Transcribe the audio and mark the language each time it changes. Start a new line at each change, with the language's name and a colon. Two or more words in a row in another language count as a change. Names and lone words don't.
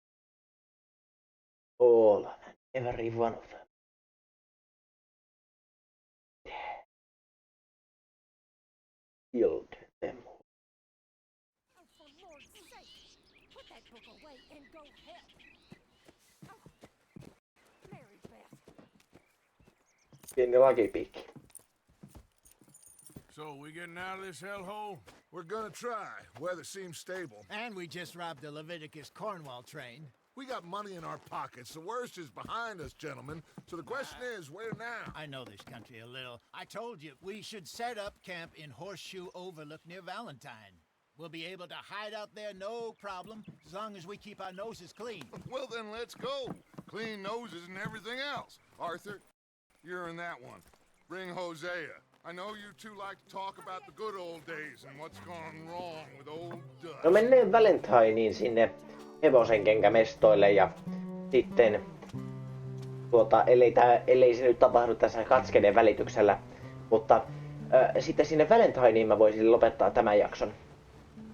English: All and every one of them. Killed them. Oh, for Lord's sake, put that book away and go help. Mary Beth.
Finnish: Pieni lakipiikki.
English: So, we getting out of this hellhole? We're gonna try. Weather seems stable. And we just robbed the Leviticus Cornwall train. We got money in our pockets. The worst is behind us, gentlemen. So the question is, where now? I know this country a little. I told you, we should set up camp in Horseshoe Overlook near Valentine. We'll be able to hide out there no problem, as long as we keep our noses clean. Well, then let's go. Clean noses and everything else. Arthur, you're in that one. Bring Hosea. I know you two like to talk about the good old days and what's gone wrong with old Dutch.
Finnish: No mennään Valentineen sinne hevosenkenkämestoille ja sitten ellei se nyt tapahdu tässä katskeiden välityksellä, mutta sitten sinne Valentineen mä voisin lopettaa tämän jakson.